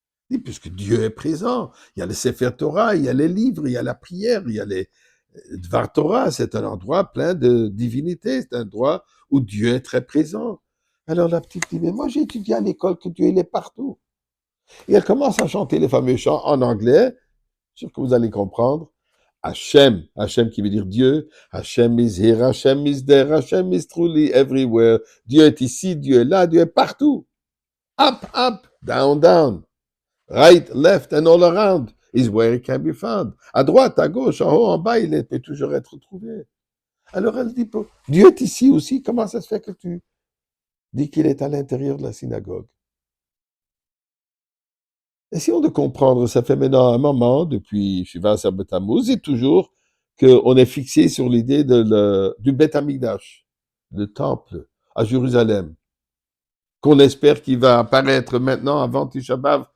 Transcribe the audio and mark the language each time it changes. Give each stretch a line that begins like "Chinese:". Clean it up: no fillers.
French: Et puisque Dieu est présent, il y a le Sefer Torah, il y a les livres, il y a la prière, il y a les Dvar Torah, c'est un endroit plein de divinité, c'est un endroit où Dieu est très présent. Alors la petite dit, mais moi j'ai étudié à l'école que Dieu il est partout. Et elle commence à chanter les fameux chants en anglais, sûr que vous allez comprendre.
English: Hashem, Hashem
French: qui veut dire Dieu,
English: Hashem is here, Hashem is there, Hashem is truly everywhere.
French: Dieu est ici, Dieu est là, Dieu est partout.
English: Up, up, down, down. Right, left and all around is where it can be found.
French: À droite, à gauche, en haut, en bas, il peut toujours être trouvé. Alors elle dit, Dieu est ici aussi, comment ça se fait que tu dis qu'il est à l'intérieur de la synagogue? Essayons de comprendre, ça fait maintenant un moment, depuis Shiva Sabbat Tammuz, et toujours qu'on est fixé sur l'idée du Beth Amikdash, le temple à Jérusalem, qu'on espère qu'il va apparaître maintenant avant Tisha B'Av.